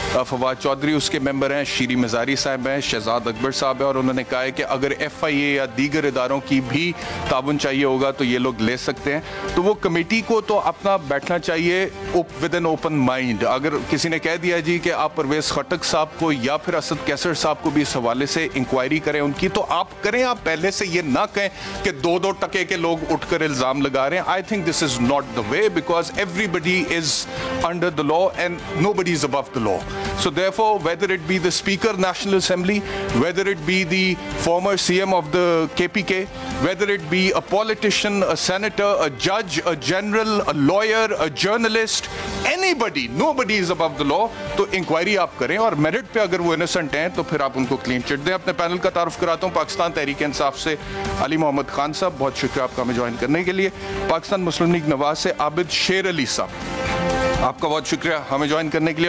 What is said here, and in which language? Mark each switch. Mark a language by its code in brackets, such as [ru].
[ur] فواد چودھری اس کے ممبر ہیں, شیری مزاری صاحب ہیں, شہزاد اکبر صاحب ہیں, اور انہوں نے کہا ہے کہ اگر FIA یا دیگر اداروں کی بھی تعاون چاہیے ہوگا تو یہ لوگ لے سکتے ہیں. تو وہ کمیٹی کو تو اپنا بیٹھنا چاہیے [en] With an open mind. [ur] اگر کسی نے کہہ دیا جی کہ آپ پرویز خٹک صاحب کو یا پھر اسد کیسر صاحب کو بھی اس حوالے سے انکوائری کریں ان کی, تو آپ کریں. آپ پہلے سے یہ نہ کہیں کہ 2-2 ٹکے کے لوگ اٹھ کر الزام لگا رہے ہیں. [en] I think this is not the way, because everybody is under the law and nobody is above the law. So therefore, whether it be the Speaker National Assembly, whether it be the former CM of the KPK, whether it be a politician, a senator, a judge, a general, a lawyer, a journalist, anybody, nobody is above the law. [ur] تو inquiry آپ کریں, اور merit پہ اگر وہ innocent ہیں تو پھر آپ ان کو کلین چٹ دیں. اپنے پینل کا تعارف کراتا ہوں. پاکستان تحریک انصاف سے علی محمد خان صاحب, بہت شکریہ آپ کا ہمیں جوائن کرنے کے لیے. پاکستان مسلم لیگ نواز سے عابد شیر علی صاحب, آپ کا بہت شکریہ ہمیں جوائن کرنے کے لیے.